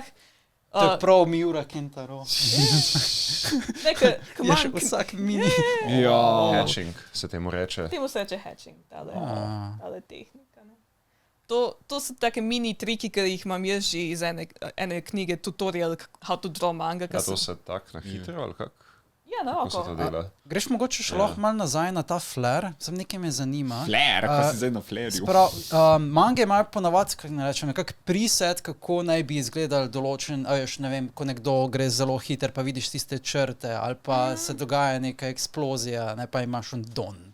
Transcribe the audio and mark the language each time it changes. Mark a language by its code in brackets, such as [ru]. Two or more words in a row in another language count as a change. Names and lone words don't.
[sl] To je prav Miura Kentaro. Je še vsak mini. Hatching se temu reče. Temu se reče hatching, tale tehnika. To so take mini triki, ki jih imam jaz že iz ene knjige, [en] tutorial how to draw manga. [sl] Ja, to se tak na hitro ali kak? Ja, na oko. Kako se to dela? Greš mogoče še lahko malo nazaj na ta flare, sem nekaj me zanima. Flare, ko si zdaj na flarju. Mange imajo ponavadi, kako ne rečem, nekak preset, kako naj bi izgledal določen, ne vem, ko nekdo gre zelo hiter, pa vidiš tiste črte, ali pa se dogaja neka eksplozija, ne, pa imaš un don.